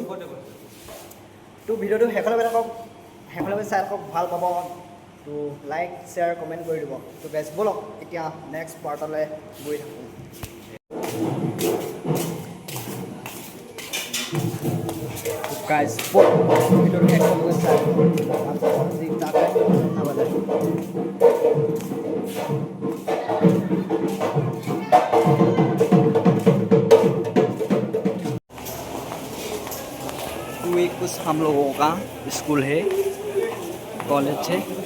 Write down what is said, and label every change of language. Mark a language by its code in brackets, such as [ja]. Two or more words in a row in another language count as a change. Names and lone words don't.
[as] তো ভিডিঅ'টো শেষলৈ চাই থাকক, শেষলৈ চাই থাকক, ভাল পাব। তো [en] like share comment [as] কৰি দিব। তো গাইজ বলক এতিয়া [en] next partলৈ [as] গৈ থাকোঁ। গাইজ ভিডিঅ'টো শেষলৈ চাই [hi] ये कुछ हम लोगों का स्कूल है, कॉलेज है।